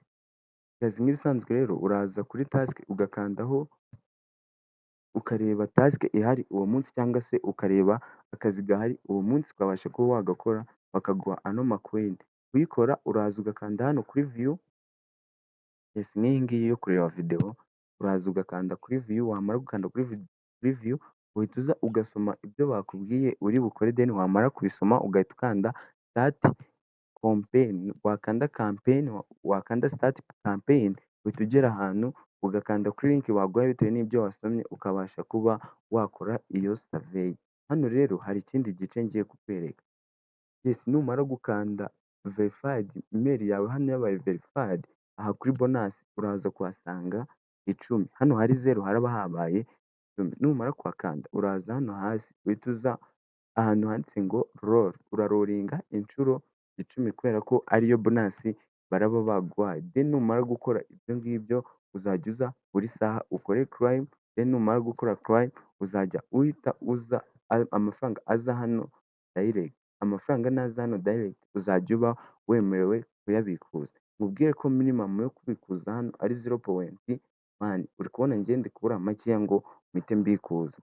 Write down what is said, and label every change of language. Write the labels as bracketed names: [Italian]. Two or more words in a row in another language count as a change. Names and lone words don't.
[Kinyarwanda] Guys, nk'ibisanzwe rero uraza kuri task ugakandaho ukareba task ihari uwo munsi cyangwa se ukareba akazi gahari uwo munsi ukabasha kuba wagakora bakaguha ano macoin. Kuyikora uraza ugakanda hano kuri view. Yes, n'iyi ngiyi yo kureba video uraza ugakanda kuri view, wamara gukanda kuri view uhita uza ugasoma ibyo bakubwiye uri bukore, then wamara kubisoma ugahita ukanda [English] start campaign. [Kinyarwanda] Wakanda campaign, wakanda [English] start campaign [Kinyarwanda] uhita ugera ahantu ugakanda kuri link baguhaye bitewe n'ibyo wasomye ukabasha kuba wakora iyo survey. Hano rero hari ikindi gice ngiye kukwereka. Yes, numara gukanda [English] verified email [Kinyarwanda] yawe hano yabaye verified, aha kuri bonus uraza kuhasanga 10. Hano hari 0 haraba habaye 10. Numara kuhakanda uraza hano hasi uhita uza ahantu handitse ngo roll, urarolinga inshuro 10 kubera ko ariyo bonus baraba baguhaye. Then numara gukora ibyo ngibyo uzajya uza buri saha ukore crime, then numara gukora crime uzajya uhita uza amafaranga aza hano direct. Amafaranga naza hano direct uzajya uba wemerewe kuyabikuza. Mubwire ko minimum yo kubikuza hano ari 0.1. Uri kubona njye ndi kubura makeya ngo mpite mbikuza.